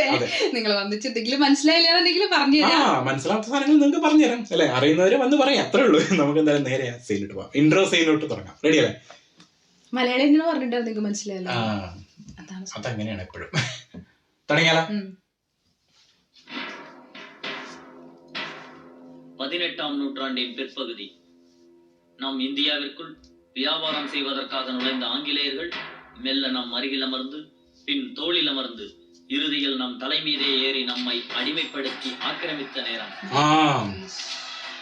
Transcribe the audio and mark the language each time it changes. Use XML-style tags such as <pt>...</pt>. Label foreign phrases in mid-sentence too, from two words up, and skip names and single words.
<ml>നിങ്ങൾ വന്നിട്ടെന്തെങ്കിലും മനസ്സിലായില്ലാന്നുണ്ടെങ്കിൽ പറഞ്ഞു തരാം. മനസ്സിലാത്ത സാധനങ്ങൾ നിങ്ങൾക്ക് പറഞ്ഞുതരാം അല്ലെ, അറിയുന്നവരെ വന്ന് പറയാം, അത്രേ ഉള്ളൂ. നമുക്ക് എന്തായാലും നേരെ സീനിട്ട് പോവാം. ഇൻട്രോ സീനിലോട്ട് തുടങ്ങാം. റെഡി അല്ലേ? മലയാളം എങ്ങനെ പറഞ്ഞിട്ടാണ് നിങ്ങൾക്ക് മനസ്സിലായല്ലോ. അതങ്ങനെയാണ് എപ്പോഴും. തുടങ്ങിയാലോ?</ml> <ta>18ஆம் நூற்றாண்டின் பிற்பகுதி நாம் இந்தியாவிற்குள் வியாபாரம் செய்வதற்காக நுழைந்த ஆங்கிலேயர்கள் மெல்ல நம் அருகில் அமர்ந்து பின் தோளில் அமர்ந்து இறுதியில் நம் தலைமீதே ஏறி நம்மை அடிமைப்படுத்தி ஆக்கிரமித்த நேரம்.</ta>